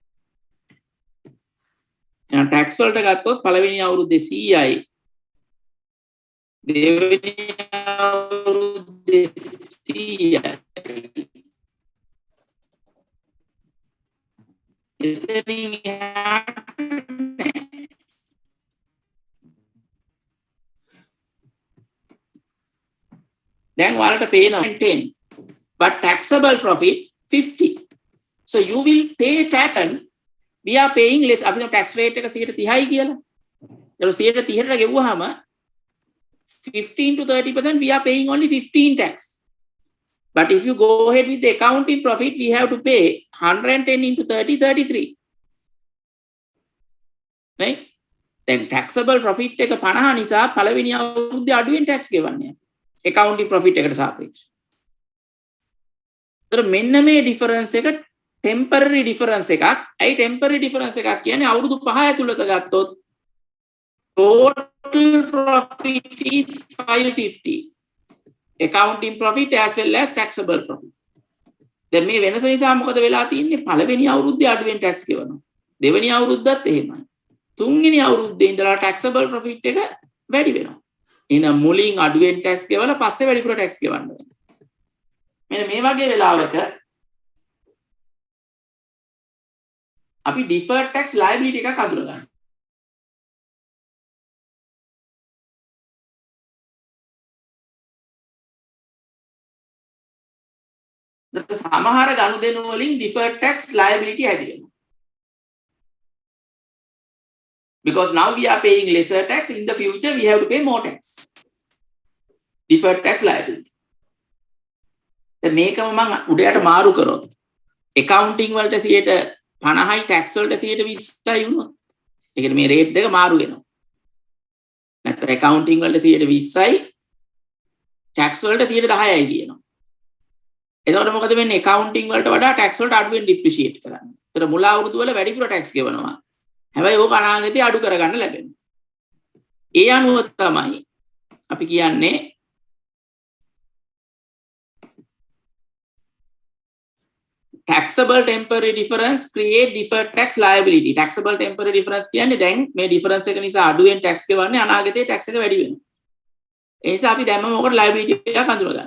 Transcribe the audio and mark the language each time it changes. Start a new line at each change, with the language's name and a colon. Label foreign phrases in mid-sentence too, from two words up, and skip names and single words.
Sinhala: එහෙනම් tax වලට ගත්තොත් පළවෙනි අවුරුද්දේ 100යි දෙවෙනි අවුරුද්දේ 100යි. එතනින් එහාට then ඔයාලට පේනවා 10
English: but taxable profit
Sinhala: 50.
English: So you will pay tax and we are paying less.
Sinhala: අපි tax rate එක 30යි කියලා. ඒක 30ට ගෙවුවාම
English: 15 to 30% we are paying only 15 tax. But if you go ahead with the accounting profit, we have to pay 110 into 30, 33. Right? Then taxable profit
Sinhala: එක 50 නිසා පළවෙනි අවුරුද්දේ අඩුවෙන් tax ගෙවන්නේ.
English: accounting profit
Sinhala: එකට සාපේක්ෂව. ඒතර මෙන්න මේ difference එක
English: temporary difference
Sinhala: එකක්. ඇයි
English: temporary difference
Sinhala: එකක් කියන්නේ අවුරුදු 5 ඇතුළත ගත්තොත්
English: total profit is 550. accounting profit as well as taxable profit.
Sinhala: දැන් මේ වෙනස නිසා මොකද වෙලා තියෙන්නේ? පළවෙනි අවුරුද්දේ අඩුවෙන් tax ගෙවනවා. දෙවෙනි අවුරුද්දත් එහෙමයි. තුන්වෙනි අවුරුද්දේ ඉඳලා
English: taxable profit
Sinhala: එක වැඩි වෙනවා. එහෙනම් මුලින් අඩුවෙන් tax ගෙවලා පස්සේ වැඩිපුර tax ගෙවන්න වෙනවා. මෙන්න මේ වගේ වෙලාවක අපි
English: deferred tax liability
Sinhala: එකක් හඳුනගන්නවා. සමහර ගනුදෙනු වලින්
English: deferred tax liability
Sinhala: ඇති වෙනවා.
English: Because now we are paying lesser tax, in the future we have to pay more tax. Deferred tax liability.
Sinhala: දැන් මේකම මම උඩයට මාරු කරොත් accounting වලට 50යි tax වලට 20යි වුණොත් ඒ කියන්නේ මේ rate දෙක මාරු වෙනවා. නැත්නම් accounting වලට 20යි tax වලට 10යි කියනවා. එතකොට මොකද වෙන්නේ? accounting වලට වඩා tax වලට අඩුවෙන් depreciate කරන්නේ. ඒතර මුල අවුරුදු වල වැඩිපුර tax ගෙවනවා. හැබැයි ඕක අනාගතේ අඩු කරගන්න ලැබෙනවා. ඒ අනුව තමයි අපි කියන්නේ
English: taxable temporary difference create deferred tax liability. taxable temporary difference
Sinhala: කියන්නේ දැන් මේ difference එක නිසා අඩුවෙන් tax ගෙවන්නේ අනාගතේ tax එක වැඩි වෙනවා. ඒ නිසා අපි දැන්ම මොකට liability එකක් හඳුනගන්නවා.